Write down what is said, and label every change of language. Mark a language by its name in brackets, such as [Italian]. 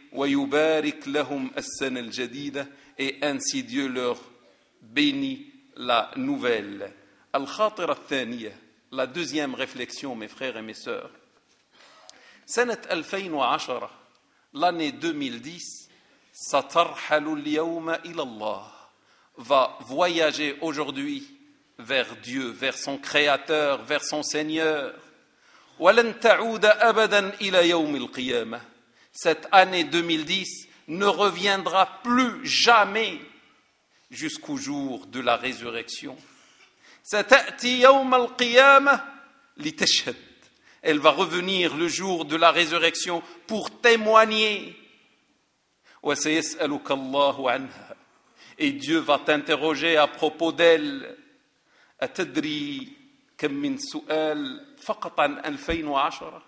[Arabic] ويبارك لهم السنة الجديدة. [French] Et ainsi Dieu leur bénit la nouvelle. [Arabic] الخاطرة الثانية. [French] La deuxième réflexion, mes frères et mes sœurs. [Arabic] سنة 2010, [French] l'année 2010, [Arabic] سترحل اليوم إلى الله, [French] va voyager aujourd'hui vers Dieu, vers son Créateur, vers son Seigneur. [Arabic] ولن تعود أبدا إلى يوم القيامة. [French] Cette année 2010 ne reviendra plus jamais jusqu'au jour de la résurrection. [Arabic] ستأتي يوم القيامة لتشهد. [French] Elle va revenir le jour de la résurrection pour témoigner. [Arabic] وسيسألك الله عنها. [French] Et Dieu va t'interroger à propos d'elle. [Arabic] أتدري كم من سؤال فقط عن 2010.